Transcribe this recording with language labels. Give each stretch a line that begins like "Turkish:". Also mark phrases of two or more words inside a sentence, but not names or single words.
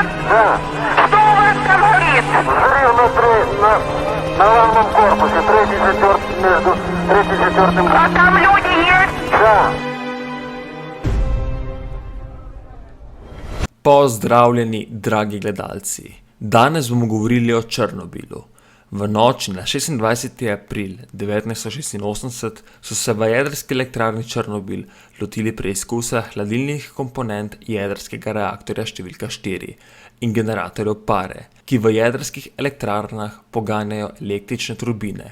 Russian: Да. Что у вас там горит? Взрыв на главном корпусе, между третьим и четвертым. А там люди есть? Да.
Slovenian: Pozdravljeni, dragi gledalci. Danes bomo govorili o Černobilu. V noči na 26. april 1986 so se v jedrski elektrarni Černobil lotili preizkusa hladilnih komponent jedrskega reaktorja številka 4 in generatorjev pare, ki v jedrskih elektrarnah poganjajo električne turbine.